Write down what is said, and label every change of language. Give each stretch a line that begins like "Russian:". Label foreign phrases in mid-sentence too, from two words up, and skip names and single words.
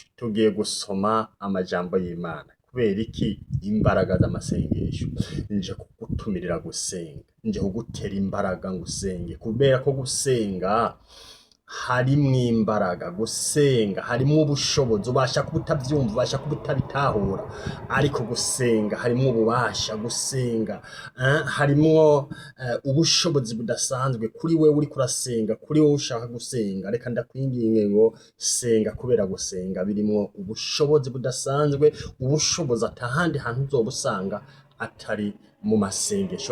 Rundi: Tugiye gusoma amajambo y'Imana. Kubera iki imbaraga z'amasengesho? Nje kugutumirira gusenga, nje kugutera imbaraga ngo usenge, kubera ko gusenga harimwo imbaraga. Gusenga harimwo ubushobozi. Ubasha kuba utavyumva, ubasha kuba utabitahura, ariko gusenga harimwo ububasha. Gusenga harimwo ubushobozi budasanzwe kuri wewe uriko urasenga, kuri wewe ushaka gusenga. Reka ndakwinginge ngo senga, kubera gusenga birimwo ubushobozi budasanzwe, ubushobozi atahandi hantu uzobusanga atari mu masengesho.